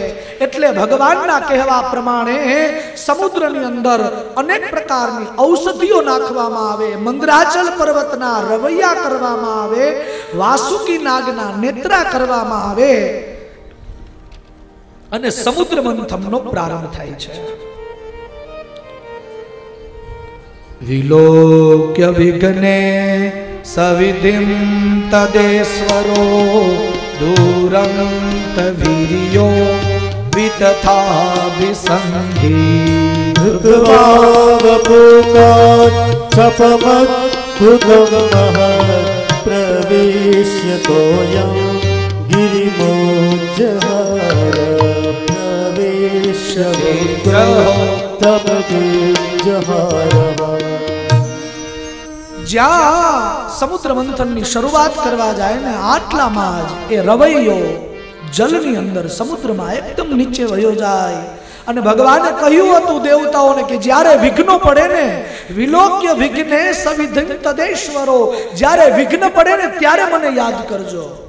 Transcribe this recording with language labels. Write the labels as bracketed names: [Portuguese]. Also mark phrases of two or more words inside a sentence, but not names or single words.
[Gujarati] એટલે ભગવાનના કહેવા પ્રમાણે સમુદ્રની અંદર અનેક પ્રકારની ઔષધિઓ નાખવામાં આવે, મંદરાચલ પર્વતના રવૈયા કરવામાં આવે, વાસુકી નાગના નેત્રા કરવામાં આવે અને સમુદ્ર મંથનનો પ્રારંભ થાય છે. [Sanskrit] विलोक्य विघ्ने सविधिं तदेश्वरो दूरंत वीर्यो वितथाभिसन्धि प्रवेश्य तोयं गिरिमोज्जहार प्रवेश्य [Gujarati] જ્યાં સમુદ્ર મંથનની શરૂઆત કરવા જાય ને આટલામાં જ એ રવૈયો જલની અંદર સમુદ્રમાં એકદમ નીચે વયો જાય અને ભગવાને કહ્યું હતું દેવતાઓને કે જ્યારે વિઘ્નો પડે ને [Sanskrit] विलोक्य विघ्ने सविधिं तदेश्वरो, [Gujarati] જ્યારે વિઘ્ન પડે ને ત્યારે મને યાદ કરજો.